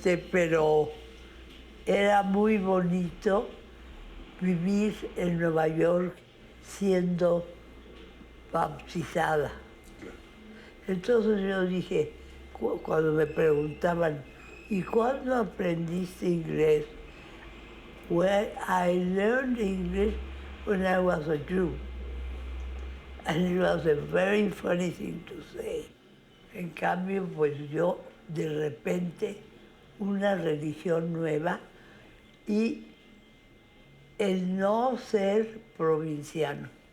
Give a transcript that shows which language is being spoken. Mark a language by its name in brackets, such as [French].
[Spanish] Pero era muy bonito vivir en Nueva York siendo bautizada. Entonces yo dije, cuando me preguntaban, ¿y cuándo aprendiste inglés? [English] Well, I learned English when I was a Jew. And it was a very funny thing to say. [Spanish] En cambio, pues yo de repente una religión nueva y el no ser provinciano.